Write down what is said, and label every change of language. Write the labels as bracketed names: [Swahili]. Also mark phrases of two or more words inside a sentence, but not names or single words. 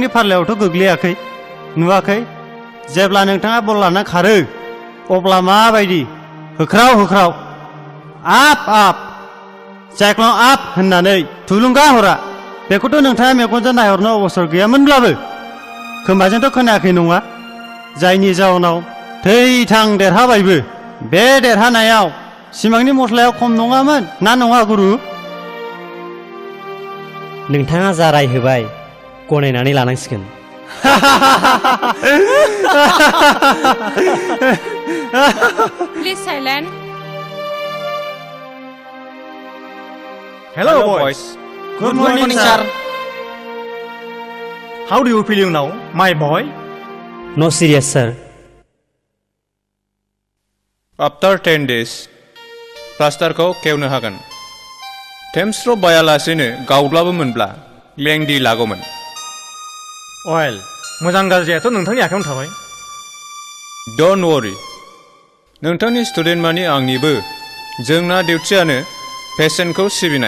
[Bodo] फारलायावथ' गोग्लैयाखै नुवाखै जेब्ला नोंथाङा बल लाना खारो अब्ला माबायदि होख्राव होख्राव आप आप जायख्लं आप होननानै थुलुंगा हरा बेखौथ' नोंथाङा मेगनजों नायहरनो अबसर गैयामोनब्लाबो खोमाजोंथ' खोनायाखै नङा जायनि जाउनाव थै थां देरहाबायबो बे देरहानायाव सिमांनि मस्लाया खम नङामोन ना नङा गुरु नोंथाङा जा राय होबाय गनायनानै लानांसिगोन [English] please silent Hello boys. Good morning, sir. How do you feel now, my boy? No serious, sir. After 10 days, [Bodo] प्लास्टारखौ खेवनो हागोन टेम्स्ट्र' बायालासेनो गावब्लाबो मोनब्ला लेंदि लागौमोन अवेल मोजां गाज्रियाथ' नोंथांनि आखायावनो थाबाय [English] don't worry [Bodo] नोंथांनि स्टुडेन्ट मानि आंनिबो जोंना डिउटियानो पेसेन्टखौ सिबिनाय